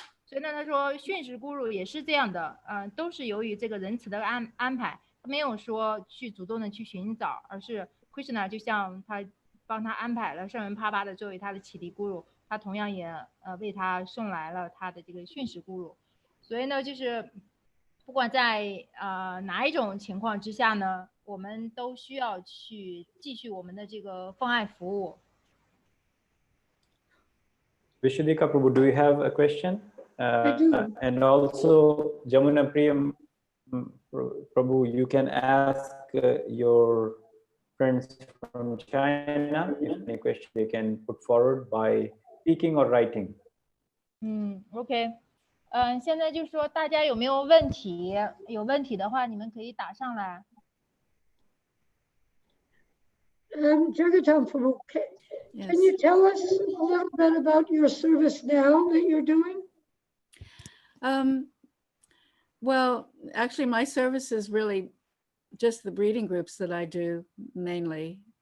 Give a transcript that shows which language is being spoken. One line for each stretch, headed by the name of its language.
Chinese: 所以呢，他说训使 Guru 也是这样的，都是由于这个仁慈的安排，他没有说去主动的去寻找，而是 Krishna 就像他帮他安排了圣人帕巴的作为他的启迪 Guru， 他同样也为他送来了他的这个训使 Guru。所以呢，就是不管在哪一种情况之下呢，我们都需要去继续我们的这个奉爱服务。
English: Vishudika Prabhu, do you have a question? I do. And also, Jamuna Priyam Prabhu, you can ask your friends from China if any question they can put forward by speaking or writing.
Chinese: OK，现在就是说大家有没有问题？有问题的话，你们可以打上来。
English: Jagatam Prabhu, Yes. can you tell us a little bit about your service now that you're doing? Well, actually, my service is really just the reading groups that I do mainly.